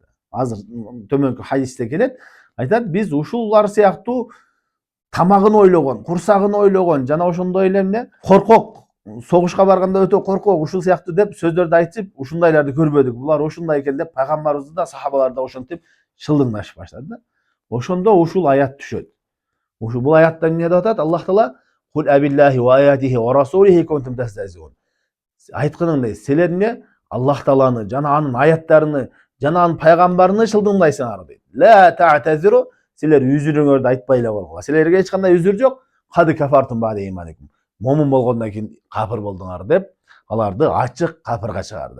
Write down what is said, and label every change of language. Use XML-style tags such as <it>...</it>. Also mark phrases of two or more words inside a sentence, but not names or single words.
<ky>Азыр төмөнкү хадисте келет, айтат, биз ушулар сыяктуу тамагын ойлогон, курсагын ойлогон, жана ошондой эле эмне коркок, согушка барганда өтө коркок, ушул сыяктуу деп сөздөрдү айтып, ушундайларды көрбөдүк. Булар ушундай экен деп пайгамбарыбызды да, сахабаларды да ошентип шылдыңдашып баштады. Ошондо ушул аят түшөт. Бул аятта эмне деп атат?</ky> <ar>Аллах Таала "قل أبالله وآياته ورسوله كنتم تستهزئون."</ar> <ky>Айтканыңдай, силер эмне Аллах Тааланы жана анын аяттарыны, жана анын пайгамбарыны шылдыңдайсыңар дейт.</ky> <ar>لا تعتذروا,</ar> <ky>силер үзүрүңөрдү айтпай эле койгула. Силерге эч кандай үзүр жок.</ky> <ar>قد كفرتم بعد إيمانكم.</ar> <ky>Момун болгондон кийин кафир болдуңар деп аларды ачык кафирга чыгарды.</ky>